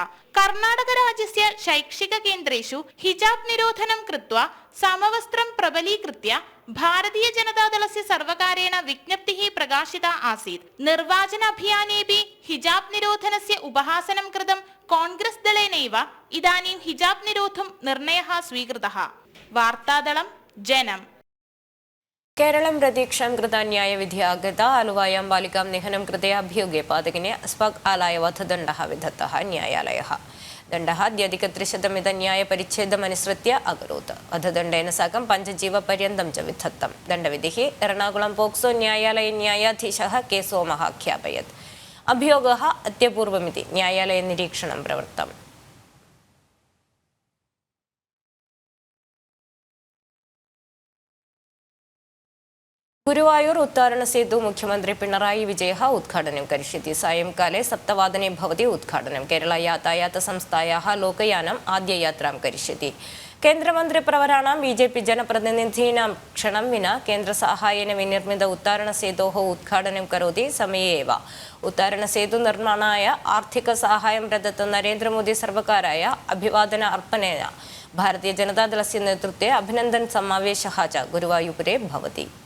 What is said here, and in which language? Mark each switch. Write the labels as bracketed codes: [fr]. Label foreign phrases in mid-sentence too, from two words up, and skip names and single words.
[sa] कर्णाटकराज्यस्य शैक्षिककेन्द्रेषु हिजाब् निरोधनं कृत्वा समवस्त्रं प्रबलीकृत्य भारतीय जनतादलस्य सर्वकारेण विज्ञप्तिः प्रकाशिता आसीत्। निर्वाचन अभियानेपि हिजाब् निरोधनस्य उपहासनं कृतं कांग्रेस दलेनैव इदानीं हिजाब् निरोधुं निर्णयः स्वीकृतः। वार्तादलं जनम्। കേരളം പ്രതീക്ഷാം കൃത ന്യായവിധി ആഗത ആലുവായാം ബാലികാം നിഹനം കൃതേ അഭിയോഗേ പാതകിനെ അസ്വാഗ് ആലായ വധദണ്ഡഃ വിധത്തഃ ന്യായാലയഃ ദണ്ഡഃ അധ്യധികത്രിശതമിത ന്യായപരിച്ഛേദമനുസൃത്യ അകരോത് വധദണ്ഡേന സാകം പഞ്ചജീവപര്യന്തം ച വിധത്തം ദണ്ഡവിധിः എറണാകുളം പോക്സോ ന്യായാലയ ന്യായാധീശः കെ സോമः ഖ്യാപയത് അഭിയോഗः അത്യപൂർവമിതി ന്യായാലയ നിരീക്ഷണം പ്രവൃത്തം. ഗുരുവായൂർ ഉദ്ഘാടന സേതു മുഖ്യമന്ത്രി പിണറായി വിജയः ഉദ്ഘാടനം करिष्यति. सायंकाले 7:00 भवति उद्घाटनं. केरला यातायात संस्थायाः लोकयानम् आद्ययात्रां करिष्यति. केन्द्रमन्त्रिप्रवराणां बीजेपी जनप्रतिनिधीनां क्षणं विना केन्द्रसाहाय्येन विनिर्मित उत्तारणसेतोः उद्घाटनं करोति. समये एव उत्तारणसेतुनिर्माणाय आर्थिकसाहाय्यं प्रदत्त नरेन्द्रमोदी सर्वकाराय अभिवादन अर्पणेन भारतीय जनतादलस्य नेतृत्वे अभिनन्दन समावेशः च गुरुवायूरे भवति.